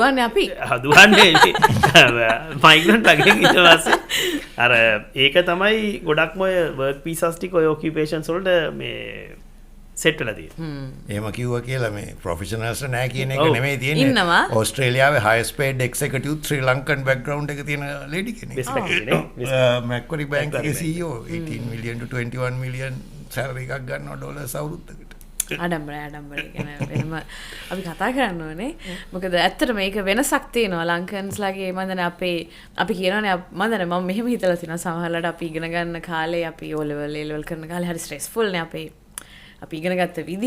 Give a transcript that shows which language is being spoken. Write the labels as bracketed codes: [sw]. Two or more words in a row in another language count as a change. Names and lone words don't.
[si] දුවන්නේ අපි. දුවන්නේ මයිග්‍රන්ට් ලගේ ඊට පස්සේ අර ඒක තමයි ගොඩක්ම ඔය [en] work pieces [si] ටික ඔය ඔකියුපේෂන්ස් වලට මේ සෙට් වෙලා තියෙන්නේ. එහෙම කිව්වා කියලා මේ ප්‍රොෆෙෂනල්ස් නෑ කියන එක නෙමෙයි තියෙන්නේ. ඕස්ට්‍රේලියාවේ [en] highest paid executive [si] ශ්‍රී ලංකන් background එක තියෙන lady කෙනෙක්. මැක්වරි බැංක් එකේ CEO [en] 18 million to 21 million salary [si] එකක් ගන්නවා ඩොලර්ස් අවුරුද්දකට. ආඩම්බරයි එහෙම අපි කතා කරන්න ඕනේ. මොකද ඇත්තට මේක වෙනසක් තියෙනවා ලංකන්ස්ලාගේ මන්දන අපි කියනවානේ මන්දන මම මෙහෙම හිතලා තියෙනවා සමහරවිට අපි ඉගෙන ගන්න කාලේ අපි O level කරන කාලේ හරි ස්ට්‍රෙස්ෆුල් නේ අපි ඉගෙන ගත්ත විදිහ.